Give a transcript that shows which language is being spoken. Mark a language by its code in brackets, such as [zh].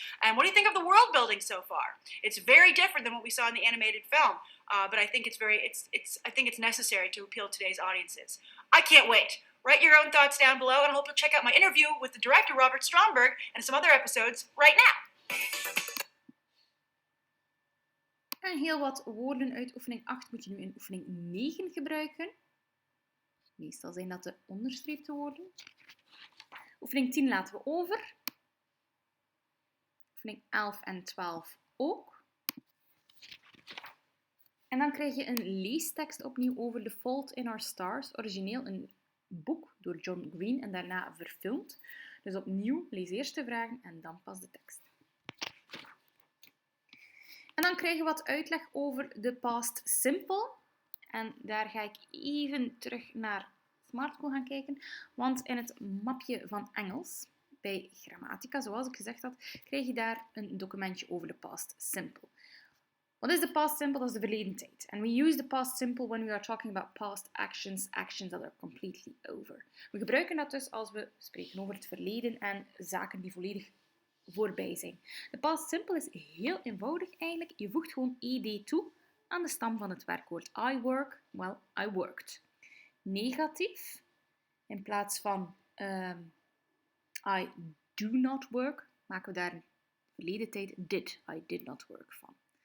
[en] And what do you think of the world building so far? It's very different than what we saw in the animated film, but I think it's necessary to appeal to today's audiences. I can't wait. Write your own thoughts down below, and I hope you'll check out my interview with the director Robert Stromberg and some other episodes right now. [nl] En heel wat woorden uit oefening 8 moet je nu in oefening 9 gebruiken. Meestal zijn dat de onderstreepte woorden. Oefening 10 laten we over. Oefening 11 en 12 ook. En dan krijg je een leestekst opnieuw over The Fault in Our Stars. Origineel een boek door John Green en daarna verfilmd. Dus opnieuw, lees eerst de vragen en dan pas de tekst. En dan krijgen we wat uitleg over de past simple. En daar ga ik even terug naar SmartSchool gaan kijken. Want in het mapje van Engels, bij grammatica, zoals ik gezegd had, krijg je daar een documentje over de past simple. Wat is de past simple? Dat is de verleden tijd. [en] And we use the past simple when we are talking about past actions, actions that are completely over. [nl] We gebruiken dat dus als we spreken over het verleden en zaken die volledig voorbij zijn. De past simple is heel eenvoudig eigenlijk. Je voegt gewoon ed toe aan de stam van het werkwoord. [en] I work, well, I worked. [nl] Negatief, in plaats van [en] I do not work, [nl] maken we daar in verleden tijd did, [en] I did not work [nl] van.